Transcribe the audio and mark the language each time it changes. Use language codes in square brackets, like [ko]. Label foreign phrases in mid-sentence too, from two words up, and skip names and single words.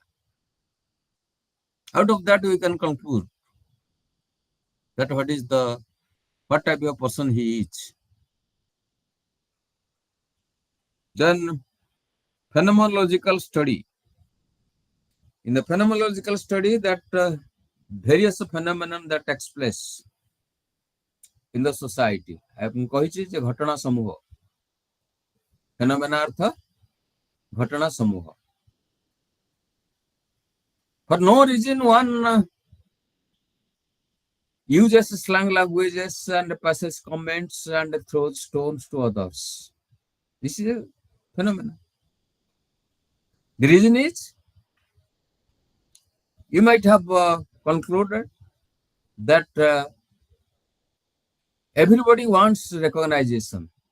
[en] Out of that, we can conclude that what type of person he is. Then phenomenological study. In the phenomenological study, that various phenomena that takes place in the society. I have [or] କହିଛି ଯେ ଘଟଣା ସମୂହ. [hi] Phenomena अर्थ घटना समूह. [en] For no reason, one uses slang languages and passes comments and throws stones to others. This is a phenomenon. The reason is You might have concluded that everybody wants recognition.